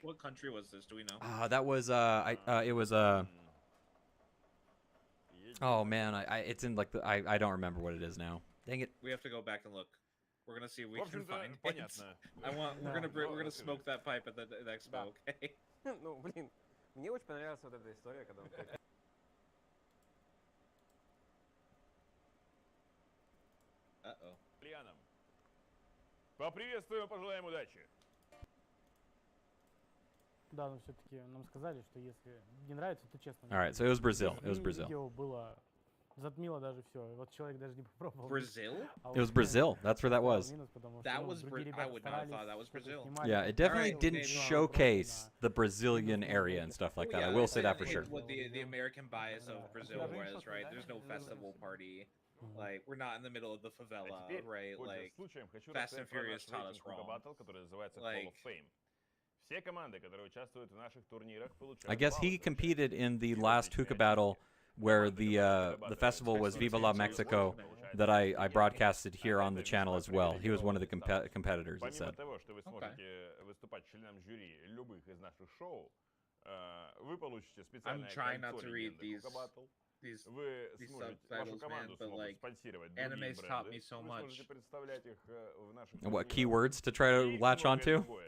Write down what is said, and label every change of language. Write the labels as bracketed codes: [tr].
[en] what country was this? Do we know? That was it was oh man, it's in like I don't remember what it is now. Dang it. We have to go back and look. We're gonna see if we can find it. We're gonna smoke that pipe at the expo, okay? [ru] Ну, блин, мне очень понравилась вот эта история, когда он... Uh-oh. Ильяном. Поприветствуем, пожелаем удачи. Да, но все-таки нам сказали, что если не нравится, то честно. [en] All right, so it was Brazil. It was Brazil. [ru] Видео было затмило даже все. Вот человек даже не попробовал. [en] Brazil? It was Brazil. That's where that was. That was I would not have thought that was Brazil. Yeah, it definitely didn't showcase the Brazilian area and stuff like that. I will say that for sure. What the American bias of Brazil was, right? There's no festival party. Like, we're not in the middle of the favela, right? Like, Fast and Furious taught us wrong. Like, [ru] Все команды, которые участвуют в наших турнирах, получают [en] I guess he competed in the last hookah battle where the festival was Viva La Mexico that I broadcasted here on the channel as well. He was one of the competitors, it said. [ru] Помимо того, что вы сможете выступать членом жюри любых из наших шоу, вы получите специальное кольцо легенды Hookah Battle. Вы сможете вашу команду смогут спонсировать другие бренды. Вы сможете представлять их в наших турнирах. [en] What keywords to try to latch onto?